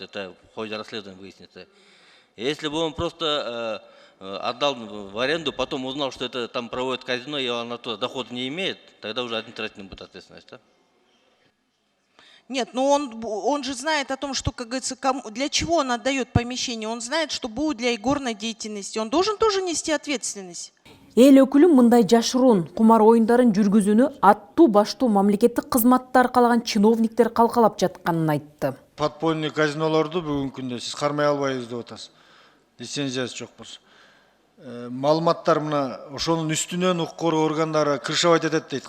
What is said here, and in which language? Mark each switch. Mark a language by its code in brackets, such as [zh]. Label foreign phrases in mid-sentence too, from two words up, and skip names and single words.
[ru] Это в ходе расследования выяснится. Если бы он просто отдал в аренду, потом узнал, что это там проводит казино, и он оттуда доход не имеет, тогда уже административная будет ответственность. Да? Нет, но он же знает о том, что, как говорится, для чего он отдает помещение. Он знает, что будет для игорной деятельности. Он должен тоже нести ответственность. [ky] Эл өкүлү мындай жашыруун кумар оюндарын жүргүзүүнү аттуу баштуу мамлекеттик кызматты аркалаган чиновниктер калкалап жатканын айтты. Подпольный казинолорду бүгүнкү күндө сиз кармай албайбыз деп атасыз. Лицензиясы жок болсо. Маалыматтар мына ошонун үстүнөн укук коргоо органдары крышевать этет дейт.